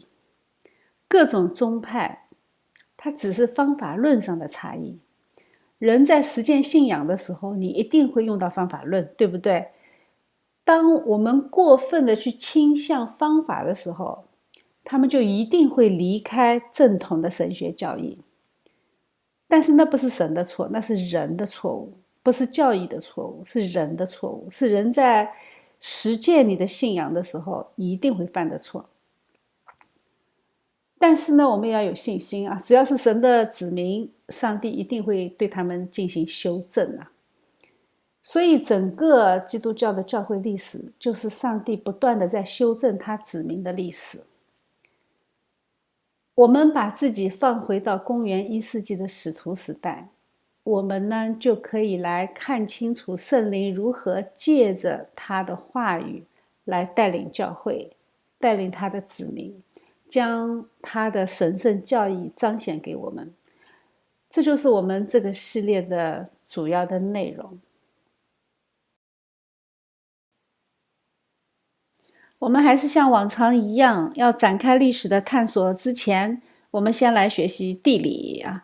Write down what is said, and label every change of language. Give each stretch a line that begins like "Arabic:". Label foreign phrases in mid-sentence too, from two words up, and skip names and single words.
Chinese: 各種宗派它只是方法論上的差異。人在實踐信仰的時候，你一定會用到方法論，對不對？當我們過分的去傾向方法的時候，他們就一定會離開正統的神學教義。但是那不是神的錯，那是人的錯誤，不是教義的錯誤，是人的錯誤，是人在實踐你的信仰的時候一定會犯的錯。但是呢，我們也要有信心啊！只要是神的子民，上帝一定會對他們進行修正啊！所以整個基督教的教會歷史，就是上帝不斷的在修正他子民的歷史。我們把自己放回到公元1世紀的使徒時代，我們呢就可以來看清楚聖靈如何借着他的話語來帶領教會，帶領他的子民。將他的神聖教義彰顯給我們。這就是我們這個系列的主要的內容。我們還是像往常一樣，要展開歷史的探索之前，我們先來學習地理啊。